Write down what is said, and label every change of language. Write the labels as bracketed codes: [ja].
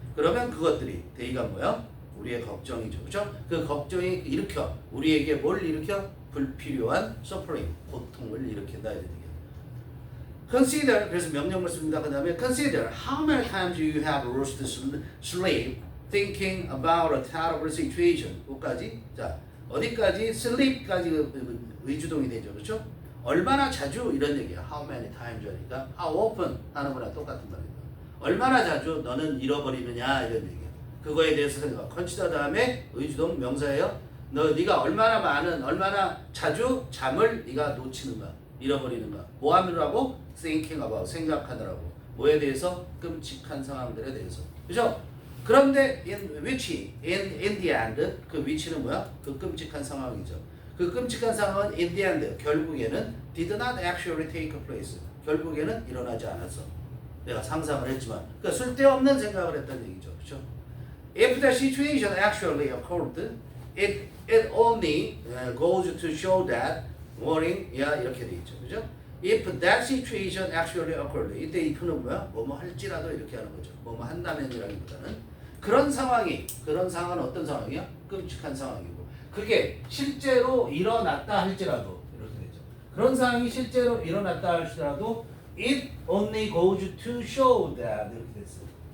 [ko] 그러면 그것들이 they가 뭐야? 우리의 걱정이죠. 그렇죠? 그 걱정이 우리에게 뭘 일으켜? 불필요한 suffering, 고통을 일으킨다 이런 얘기예요. Consider, 그래서 명령을 씁니다. 그 다음에 [en] consider how many times you have lost sleep thinking about a terrible situation. [ko] 끝까지. 자, 어디까지? sleep까지 의주동이 되죠. 그렇죠? 얼마나 자주 이런 얘기야. How many times 하니까 how often 하는 거랑 똑같은 말이에요. 얼마나 자주 너는 잃어버리느냐 이런 얘기야. 그거에 대해서 생각. consider 다음에 의주동 명사예요. 네가 얼마나 자주 잠을 네가 놓치는가, 잃어버리는가. 뭐 하느라고? [en] thinking about, [ko] 생각하느라고. 뭐에 대해서? 끔찍한 상황들에 대해서. 그죠? 그런데 [en] in the end, [ko] 그 which는 뭐야? 그 끔찍한 상황이죠. 그 끔찍한 상황은 [en] in the end, [ko] 결국에는 [en] did not actually take place. [ko] 결국에는 일어나지 않았어. 내가 상상을 했지만. 그러니까 쓸데없는 생각을 했다는 얘기죠. 그렇죠? [en] If the situation actually occurred, it only goes to show that worrying, [ko] 이렇게 돼 있죠, 그죠? [en] If that situation actually occurred, [ko] 이때 if는 뭐야? 뭐뭐 할지라도 이렇게 하는 거죠. 뭐뭐 한다면이라기보다는 그런 상황은 어떤 상황이야? 끔찍한 상황이고, 그게 실제로 일어났다 할지라도 이렇게 되죠. 그런 상황이 실제로 일어났다 할지라도 [en] it only goes to show that [ko] 이렇게 됐어요.